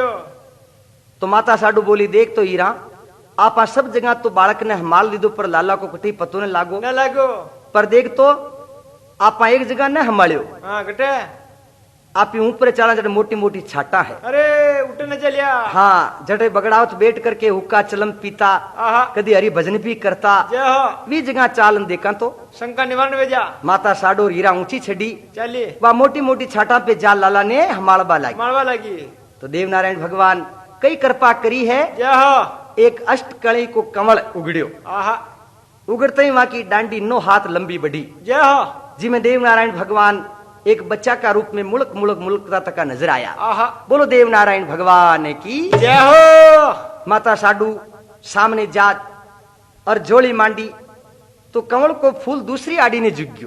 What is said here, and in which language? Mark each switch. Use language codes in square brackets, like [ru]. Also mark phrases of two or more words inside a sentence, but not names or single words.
[raj] तो माता साडू बोली देख तो हीरा आपा सब जगह तो बालक ने हमार लीधो पर लाला को कटे ही पतो न लागो न लगो पर देख तो आपा एक जगह न हमाड़ियो हाँ घटे आप ऊपर चला जट मोटी मोटी छाटा है अरे उठ न चलिया हाँ जटे बगड़ावत बैठ करके हुक्का चलम पीता आहा कदी हरी भजन भी करता जय हो। वी जगह चालन देखा तो शंका निवारण भेजा माता साडू और हीरा ऊंची छड़ी चलिए वह मोटी मोटी छाटा पे जाल लाला ने हमाड़बा लागी मारवा लगी तो देव नारायण भगवान कई कृपा करी है जय हो। एक अष्टकली को कमल उगड़ियो आहा उगड़ते ही वहां की डांडी 9 हाथ लंबी बढ़ी जय हो। जिसमें देव नारायण भगवान एक बच्चा का रूप में मुल्क मुल्क मुल्कता तक नजर आया आहा बोलो देव नारायण भगवान की जय हो। माता साडू सामने जात और झोली मांडी तो कंवल को फूल दूसरी आड़ी ने जुग्यो।